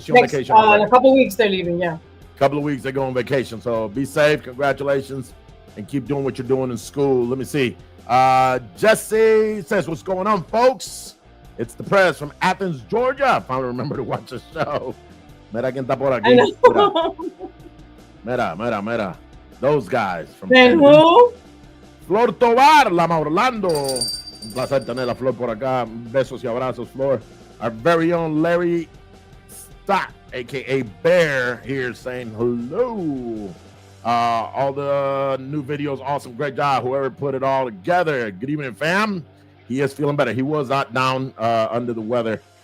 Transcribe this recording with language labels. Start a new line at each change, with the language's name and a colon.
English: She's on vacation. In a couple of weeks, they're leaving. Yeah. A couple of weeks, they go on vacation. So be safe. Congratulations, and keep doing what you're doing in school. Let me see. Jesse says, "What's going on, folks? It's the press from Athens, Georgia. I finally remember to watch the show.
Spanish: Mira quien está por aquí. Mira.
English: Those guys from who? Flor Tovar, Lama Orlando.
Spanish: Un placer tener la Flor por acá. Besos y abrazos, Flor.
English: Our very own Larry Stott, a.k.a. Bear, here saying hello. All the new videos, awesome. Great job. Whoever put it all together. Good evening, fam. He is feeling better. He was not down under the weather.